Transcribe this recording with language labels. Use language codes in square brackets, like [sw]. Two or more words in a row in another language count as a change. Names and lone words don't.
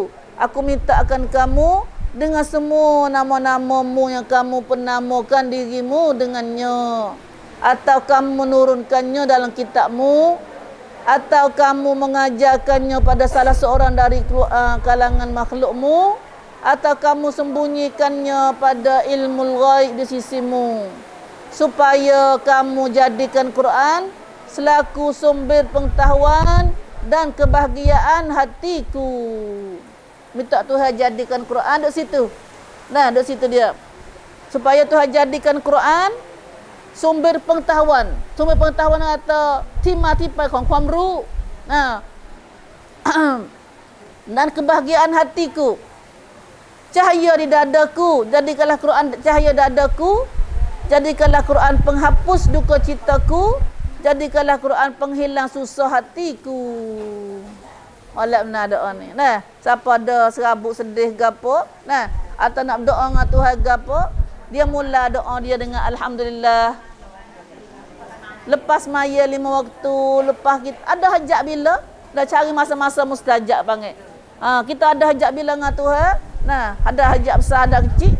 [ms] Aku minta akan kamu dengan semua nama-nama-Mu yang kamu penamakan dirimu dengannya, atau kamu menurunkannya dalam kitab-Mu, atau kamu mengajarkannya pada salah seorang dari kalangan makhluk-Mu, atau kamu sembunyikannya pada ilmu ghaib di sisi-Mu, supaya kamu jadikan Quran selaku sumber pengetahuan dan kebahagiaan hatiku. Minta Tuhan jadikan Quran duduk situ. Nah, duduk situ dia. Supaya Tuhan jadikan Quran sumber pengetahuan. Sumber pengetahuan atau tipai [th] ของความรู้. [ms] Nah. Dan kebahagiaan hatiku. Cahaya di dadaku, jadikanlah Quran cahaya dadaku. Jadikanlah Quran penghapus duka citaku. Jadikanlah Quran penghilang susah hatiku. Oleh benar doa ni. Nah, siapa ada serabut sedih gapo, nah, atau nak berdoa dengan Tuhan gapo, dia mula doa dia dengan alhamdulillah. Lepas maya 5 waktu, lepas kita ada hajat bila, dah cari masa-masa mustajab panggil. Kita ada hajat bila dengan Tuhan. Nah, ada hajat besar, ada kecil.